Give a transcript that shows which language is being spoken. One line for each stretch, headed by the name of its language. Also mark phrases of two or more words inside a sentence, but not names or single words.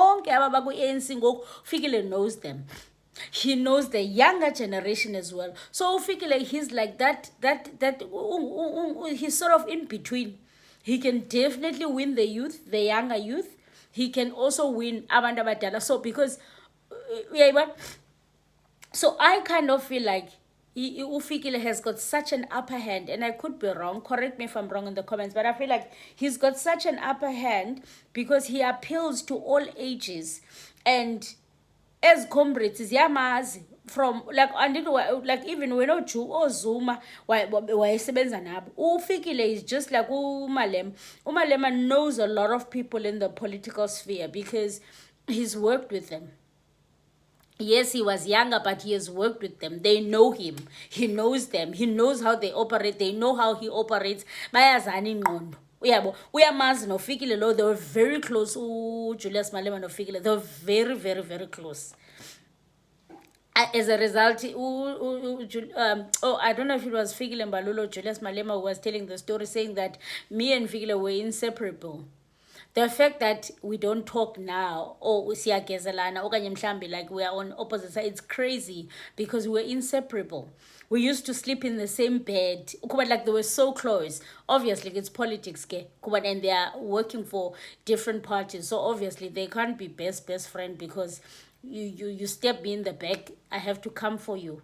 English: Fikile knows them. He knows the younger generation as well. So Fikile, he's like that he's sort of in between. He can definitely win the youth, the younger youth. He can also win
Xhosa: abantu abadala.
English: So because so I kind of feel like Fikile has got such an upper hand, and I could be wrong, correct me if I'm wrong in the comments, but I feel like he's got such an upper hand because he appeals to all ages. And as comrades, yamazi from like even when Oju or Zuma
Xhosa: wayesebenza nabo,
English: Fikile is just like Umalema. Umalema knows a lot of people in the political sphere because he's worked with them. Yes, he was younger, but he has worked with them. They know him. He knows them. He knows how they operate. They know how he operates.
Xhosa: Bayazani ngqondo. Uyamazi noFikile lo,
English: they were very close. Julius Malema noFikile, they were very, very, very close. As a result, I don't know if it was Fikile Mbalula or Julius Malema who was telling the story, saying that me and Fikile were inseparable. The fact that we don't talk now, or
Xhosa: siyagezelana, okanye mhlambi,
English: like we are on opposite sides, it's crazy because we were inseparable. We used to sleep in the same bed. Like they were so close. Obviously, it's politics, and they are working for different parties. So obviously, they can't be best friend because you step me in the back, I have to come for you.